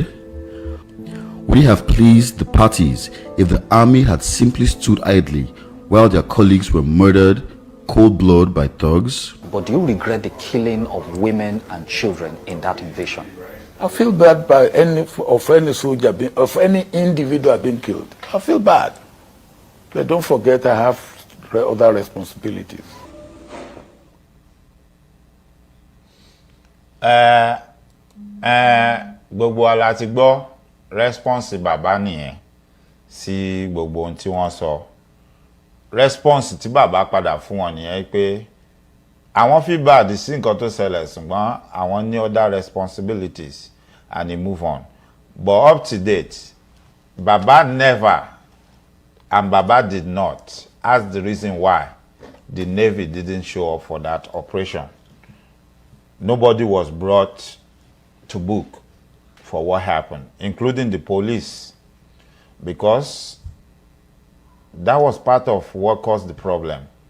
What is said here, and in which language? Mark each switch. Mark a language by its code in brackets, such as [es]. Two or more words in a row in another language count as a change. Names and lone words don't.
[en] Would it have pleased the parties if the Army had simply stood idly while their colleagues were murdered cold blood by thugs? But do you regret the killing of women and children in that invasion? I feel bad by any soldier, of any individual being killed. I feel bad. But don't forget I have other responsibilities. [yo] Gbogbo wa la ti gbọ́ response bàbá nìyẹn sí gbogbo ohun tí wọ́n sọ. Response tí bàbá padà fún wọn nìyẹn pé àwọn [en] feel bad [yo] sí nǹkan tó ṣẹlẹ̀ ṣùgbọ́n àwọn ní [en] other responsibilities and they move on. But up to date, Baba never and Baba did not ask the reason why the Navy didn't show up for that operation. Nobody was brought to book for what happened, including the police, because that was part of what caused the problem.